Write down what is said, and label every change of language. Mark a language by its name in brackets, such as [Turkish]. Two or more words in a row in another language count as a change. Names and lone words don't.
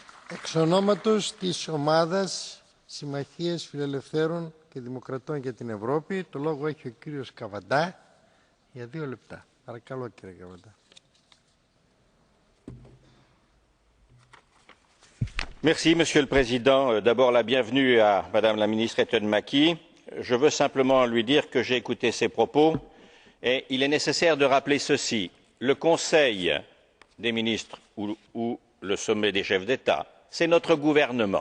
[Greek] Εξ ονόματος της ομάδας Συμμαχίας Φιλελευθέρων και Δημοκρατών για την Ευρώπη, το λόγο έχει ο κύριος Καβαντά για 2 λεπτά. Παρακαλώ, κύριε Καβαντά. [French] Merci, Monsieur le Président. D'abord, la bienvenue à Madame la ministre Eten Maki. Je veux simplement lui dire que j'ai écouté ses propos et il est nécessaire de rappeler ceci. Le Conseil des ministres ou le sommet des chefs d'État, c'est notre gouvernement.